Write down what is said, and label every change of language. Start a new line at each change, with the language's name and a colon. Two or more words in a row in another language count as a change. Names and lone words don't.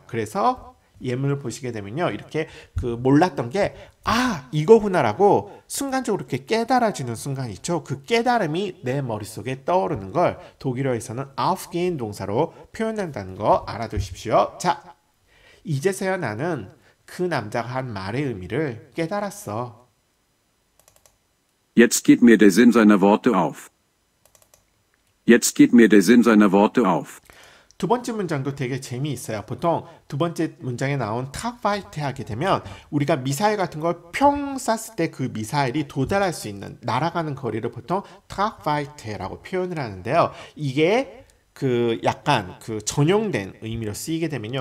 Korean: 그래서 예문을 보시게 되면요. 이렇게 그 몰랐던 게 이거구나라고 순간적으로 이렇게 깨달아지는 순간 있죠. 그 깨달음이 내 머릿속에 떠오르는 걸 독일어에서는 aufgehen 동사로 표현한다는 거 알아두십시오. 자, 이제서야 나는 그 남자가 한 말의 의미를 깨달았어.
German: Jetzt geht mir der Sinn seiner Worte auf. Jetzt geht mir der Sinn seiner Worte auf.
Korean: 두 번째 문장도 되게 재미있어요. 보통 두 번째 문장에 나온 탑파이트 하게 되면 우리가 미사일 같은 걸 평 쐈을 때 그 미사일이 도달할 수 있는 날아가는 거리를 보통 탑파이트라고 표현을 하는데요. 이게 그 약간 그 전용된 의미로 쓰이게 되면요.